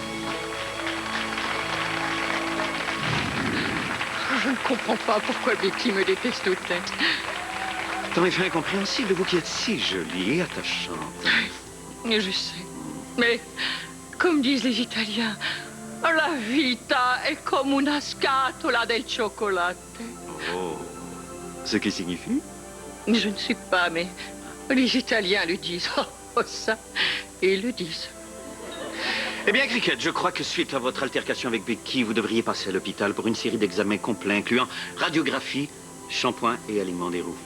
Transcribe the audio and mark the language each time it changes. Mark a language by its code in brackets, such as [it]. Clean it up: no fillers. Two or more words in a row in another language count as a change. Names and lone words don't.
[fr] Je ne comprends pas pourquoi Becky me déteste autant. Tant est incompréhensible, vous qui êtes si jolie et attachante. Je sais, mais comme disent les Italiens, [it] la vita è come una scatola del cioccolato. [fr] Oh, ce qui signifie? Je ne sais pas, mais les Italiens le disent. Oh, ça, et ils le disent. Eh bien, Cricket, je crois que suite à votre altercation avec Becky, vous devriez passer à l'hôpital pour une série d'examens complets incluant radiographie, shampoing et alignement des roues.